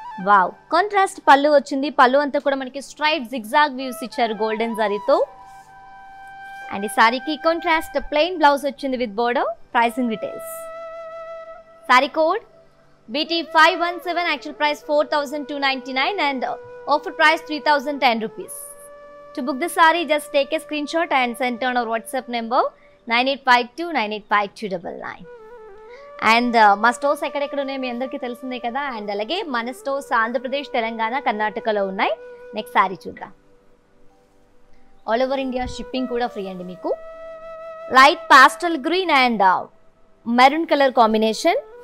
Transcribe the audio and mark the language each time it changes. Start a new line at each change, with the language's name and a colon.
Telugu: Wow, contrast పళ్ళు వచ్చింది. పళ్ళు అంతా కూడా మనకి స్ట్రైట్ జిగ్జాగ్ వ్యూస్ ఇచ్చారు గోల్డెన్ జరీతో. అండ్ ఈ సారీకి కాంట్రాస్ట్ ప్లెయిన్ బ్లౌజ్ వచ్చింది with border. Pricing details. Sorry code BT517. Actual price 4299 and offer price 3010 rupees.
English: To book the saree, just take a screenshot and send on our WhatsApp number 9852985299.
Telugu: And మా stores ఎక్కడెక్కడ ఉన్నాయి మీ అందరికీ తెలిసిందే కదా. And అలాగే మన stores Andhra Pradesh, Telangana, కర్ణాటకలో ఉన్నాయి. నెక్స్ట్ శారీ చూద్దాం. ఆల్ ఓవర్ ఇండియా షిప్పింగ్ కూడా ఫ్రీ అండి మీకు. Light పాస్టల్ green and maroon colour combination.